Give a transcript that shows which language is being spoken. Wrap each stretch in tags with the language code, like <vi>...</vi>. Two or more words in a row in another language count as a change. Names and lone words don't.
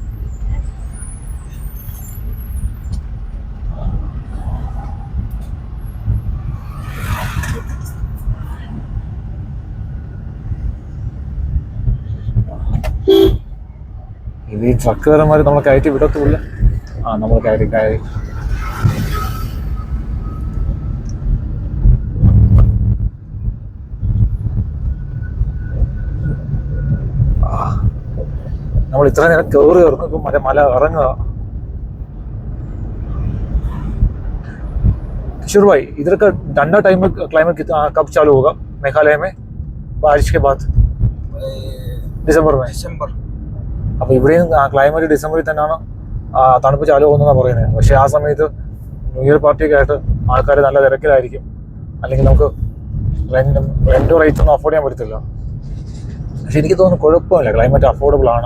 <ml>ഇത് ഈ ട്രക്കുകാരന്മാർ നമ്മളെ കയറ്റി വിടത്തുമില്ല. നമ്മൾ കയറി നമ്മൾ ഇത്ര നേരം കയറുന്നു. ഇപ്പം മല ഇറങ്ങുക.</ml> <hi>किशोर भाई, इधर का ठंडा टाइम में क्लाइमेट कितना कब चालू होगा मेघालय में बारिश के बाद?</hi> <ml>ഡിസംബർ. അപ്പോൾ ഇവിടെയും ക്ലൈമറ്റ് ഡിസംബറിൽ തന്നെയാണ് തണുപ്പ് ചാലു പോകുന്നതാണ് പറയുന്നത്. പക്ഷേ ആ സമയത്ത്</ml> <en>new year party</en> <ml>ആയിട്ട് ആൾക്കാർ നല്ല തിരക്കിലായിരിക്കും. അല്ലെങ്കിൽ നമുക്ക്</ml> <en>rent rate</en> <ml>ഒന്നും അഫോർഡ് ചെയ്യാൻ പറ്റത്തില്ല. പക്ഷെ എനിക്ക് തോന്നുന്നു കുഴപ്പമില്ല, ക്ലൈമറ്റ് അഫോർഡബിൾ ആണ്.</ml>